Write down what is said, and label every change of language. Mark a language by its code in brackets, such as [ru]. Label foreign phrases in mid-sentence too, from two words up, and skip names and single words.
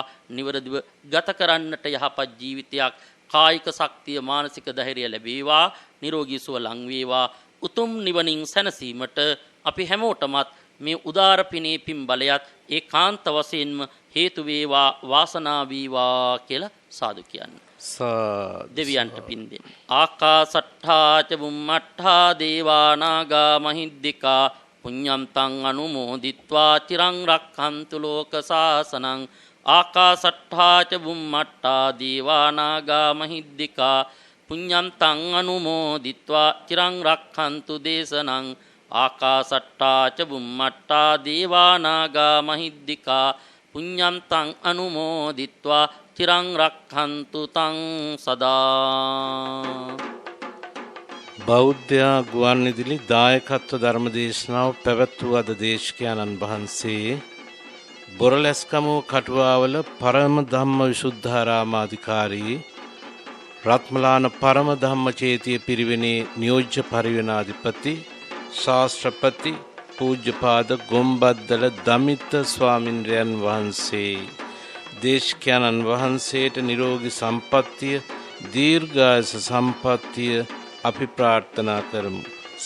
[si] නිවරදිව ගත කරන්නට යහපත් ජීවිතයක්, කායික ශක්තිය, මානසික ධෛර්යය ලැබේවා. නිරෝගී සුව ලං වේවා. උතුම් නිවනින් සැනසීමට අපි හැමෝටමත් මේ උදාර පිනේ පින් බලයත් ඒකාන්ත වශයෙන්ම හේතු වේවා, වාසනාව වේවා කියලා සාදු කියන්නේ. දෙවියන්ට පින් දෙන්න. [pi] ආකාසට්ඨා ච බුම්මට්ඨා දේවා නාග මහිද්దికා පුඤ්ඤම් තං අනුමෝදිත්වා චිරං රක්ඛන්තු ලෝක සාසනං. ආකාසට්ඨා ච බුම්මට්ඨා දේවා නාග මහිද්దికා පුඤ්ඤම් තං අනුමෝදිත්වා චිරං රක්ඛන්තු දේශනං. ආකාසට්ඨා ච බුම්මට්ඨා දේවා නාග මහිද්దికා පුඤ්ඤම් තං අනුමෝදිත්වා චිරං රක්ඛන්තු තං සදා. [si] බෞද්ධ ගුවන්විදුලි දායකත්ව ධර්මදේශනාව පැවැත්වූ අද දේශකයන්න් වහන්සේ බොරලැස්කමුව කටුවාවල පරම ධම්ම විසුද්ධාරාමාධිකාරී රත්මලාන පරම ධම්මචේතිය පිරිවෙනේ නියෝජ්‍ය පරිවෙනාධිපති ශාස්ත්‍රපති පූජ්‍යපාද ගොම්බද්දල දමිත ස්වාමින්ද්‍රයන් වහන්සේ දේශකයන්න් වහන්සේට නිරෝගී සම්පන්නිය, දීර්ඝායස සම්පන්නිය අපි ප්‍රාර්ථනා කරමු.